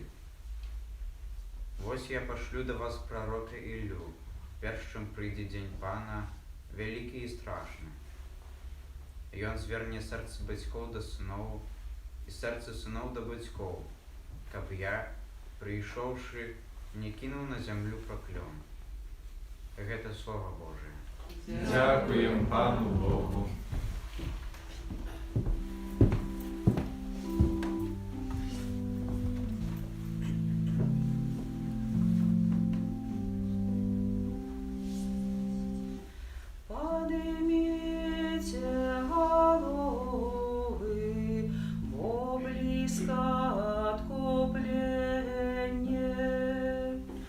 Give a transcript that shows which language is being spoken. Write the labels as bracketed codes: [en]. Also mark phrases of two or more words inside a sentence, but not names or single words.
[be] Вось я пашлю да вас прарока Іллю, перш чым прыйдзе дзень пана, вялікі і страшны. Ён зверне сэрцы бацькоў да сыноў і сэрцы сыноў да бацькоў, каб я, прыйшоўшы, не кінуў на зямлю праклён. Гэта Слова Божие. [uk] Дякуємо Пану Богу. [ru] Поднимите головы, бо близко откупление.